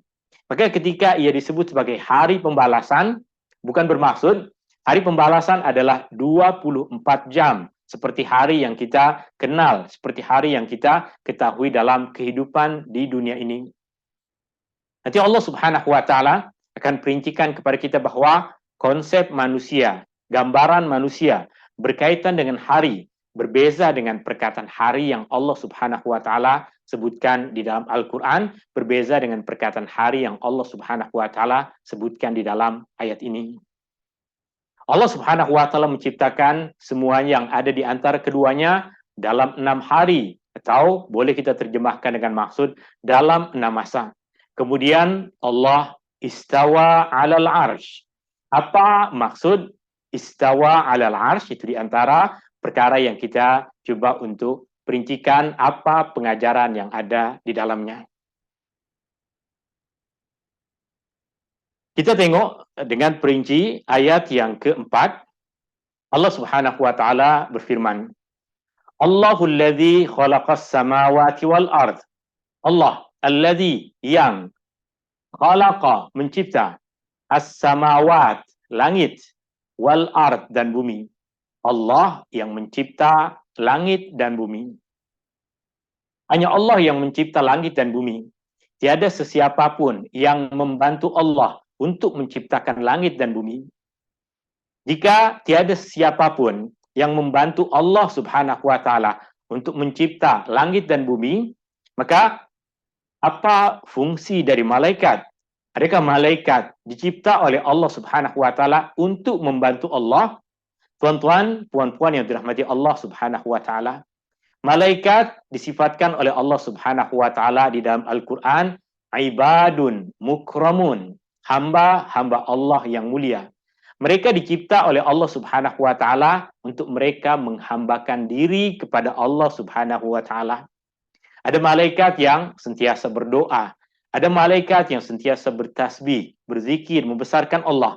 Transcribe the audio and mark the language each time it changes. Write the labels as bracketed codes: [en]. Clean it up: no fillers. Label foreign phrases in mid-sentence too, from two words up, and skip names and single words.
[ms] Maka ketika ia disebut sebagai hari pembalasan, bukan bermaksud hari pembalasan adalah 24 jam, seperti hari yang kita kenal, seperti hari yang kita ketahui dalam kehidupan di dunia ini. Nanti Allah [ar] سبحانه وتعالى [ms] akan perincikan kepada kita bahwa konsep manusia, gambaran manusia berkaitan dengan hari, berbeza dengan perkataan hari yang Allah [ar] سبحانه وتعالى [ms] sebutkan di dalam Al-Quran, berbeza dengan perkataan hari yang Allah [ar] سبحانه وتعالى [ms] sebutkan di dalam ayat ini. Allah [ar] سبحانه وتعالى [ms] menciptakan semua yang ada di antara keduanya dalam 6 hari, atau boleh kita terjemahkan dengan maksud dalam 6 masa. Kemudian Allah [ar] استوى على العرش. [ms] Apa maksud [ar] استوى على العرش? [ms] Itu di antara perkara yang kita coba untuk perincikan apa pengajaran yang ada di dalamnya. Kita tengok dengan perinci ayat yang keempat. Allah [ar] سبحانه وتعالى [ms] berfirman, [ar] الله الذي خلق السماوات والأرض. الله الذي [ms] yang khalaqa mencipta as-samawat langit [ar] والأرض [ms] dan bumi. Allah yang mencipta langit dan bumi. Hanya Allah yang mencipta langit dan bumi. Tiada sesiapapun yang membantu Allah untuk menciptakan langit dan bumi. Jika tiada siapapun yang membantu Allah [ar] سبحانه وتعالى [ms] untuk mencipta langit dan bumi, maka apa fungsi dari malaikat? Adakah malaikat dicipta oleh Allah [ar] سبحانه وتعالى [ms] untuk membantu Allah? Tuan-tuan, puan-puan yang dirahmati Allah [ar] سبحانه وتعالى, [ms] malaikat disifatkan oleh Allah [ar] سبحانه وتعالى [ms] di dalam Al-Qur'an [ar] عباد مكرمون, [ms] hamba-hamba Allah yang mulia. Mereka dicipta oleh Allah [ar] سبحانه وتعالى [ms] untuk mereka menghambakan diri kepada Allah [ar] سبحانه وتعالى. [ms] Ada malaikat yang sentiasa berdoa, ada malaikat yang sentiasa bertasbih, berzikir, membesarkan Allah.